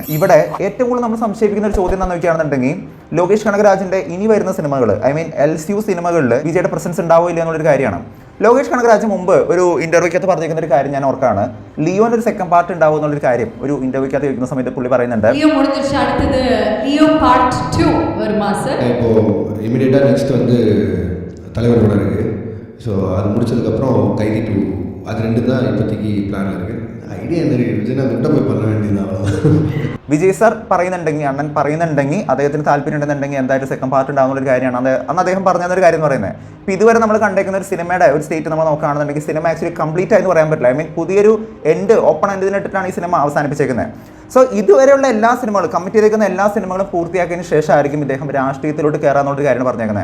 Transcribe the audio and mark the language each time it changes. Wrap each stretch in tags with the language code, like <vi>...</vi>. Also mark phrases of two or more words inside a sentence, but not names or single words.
<ml>ഇവിടെ ഏറ്റവും കൂടുതൽ നമ്മൾ സംശയിക്കുന്ന ഒരു ചോദ്യം എന്താണെന്ന് നോക്കുകയാണെന്നുണ്ടെങ്കിൽ, ലോകേഷ് കനകരാജിന്റെ ഇനി വരുന്ന സിനിമകൾ,</ml> <en>I mean</en> <ml>LCU സിനിമകളിൽ വിജയുടെ പ്രസൻസ് ഉണ്ടാവോ ഇല്ല എന്നുള്ളൊരു കാര്യമാണ്. ലോകേഷ് കനകരാജ് മുമ്പ് ഒരു ഇന്റർവ്യൂക്കകത്ത് പറഞ്ഞിരിക്കുന്ന ഒരു കാര്യം ഞാൻ ഓർക്കാണ്. ലിയോന്റെ ഒരു</ml> <en>second part</en> <ml>ഉണ്ടാവും എന്നുള്ളൊരു കാര്യം ഒരു ഇന്റർവ്യൂക്കകത്ത് ചോദിക്കുന്ന സമയത്ത് പുള്ളി പറയുന്നുണ്ട്.</ml> <ta>இப்போ இமீடியட்டாக நெக்ஸ்ட் வந்து தலைவர் படம் இருக்குது. ஸோ அது முடிச்சதுக்கப்புறம் கைதி 2 அது 2 தான் இப்போதைக்கு பிளானில் இருக்குது. ஐடியா என்ன இருக்குது, விஜய் நான் விட்ட போய் பண்ண வேண்டியது.</ta> <ml>വിജയ് സാർ പറയുന്നുണ്ടെങ്കിൽ, അണ്ണൻ പറയുന്നുണ്ടെങ്കിൽ, അദ്ദേഹത്തിന് താല്പര്യം ഉണ്ടെന്നുണ്ടെങ്കിൽ എന്തായാലും</ml> <en>second part</en> <ml>ഉണ്ടാകുന്ന ഒരു കാര്യമാണ് അന്ന് അദ്ദേഹം പറഞ്ഞൊരു കാര്യം എന്ന് പറയുന്നത്. ഇപ്പോൾ ഇതുവരെ നമ്മൾ കണ്ടേക്കുന്ന ഒരു സിനിമയുടെ ഒരു സ്റ്റേറ്റ് നമ്മൾ നോക്കുകയാണെന്നുണ്ടെങ്കിൽ സിനിമ</ml> <en>actually complete</en> <ml>ആയെന്ന് പറയാൻ പറ്റില്ല.</ml> <en>I mean</en> <ml>പുതിയൊരു ഓപ്പൺ എൻഡിനിട്ടിട്ടാണ് ഈ സിനിമ അവസാനിപ്പിച്ചേക്കുന്നത്. സോ ഇതുവരെയുള്ള എല്ലാ സിനിമകളും കമ്മിറ്റ് ചെയ്തേക്കുന്ന എല്ലാ സിനിമകളും പൂർത്തിയാക്കിയതിന് ശേഷമായിരിക്കും ഇദ്ദേഹം രാഷ്ട്രീയത്തിലോട്ട് കയറാന്നുള്ളൊരു കാര്യം പറഞ്ഞേക്കുന്നത്.</ml>